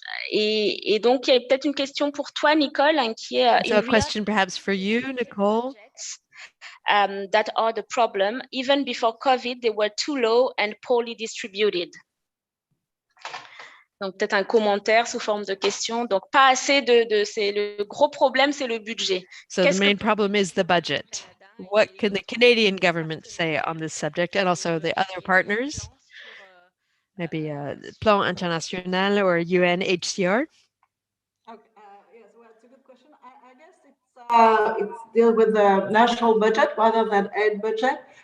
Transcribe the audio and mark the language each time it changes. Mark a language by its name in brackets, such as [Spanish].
[French] Et donc, il y a peut-être une question pour toi, Nicole, qui est... [English] So a question perhaps for you, Nicole. That are the problem. Even before COVID, they were too low and poorly distributed. [French] Donc, peut-être un commentaire sous forme de question. Donc, pas assez c'est le gros problème, c'est le budget. [English] So the main problem is the budget. What can the Canadian government say on this subject, and also the other partners? Maybe Plan International or UNHCR? Okay, yes, well, it's a good question. I guess it's deal with the national budget rather than aid budget.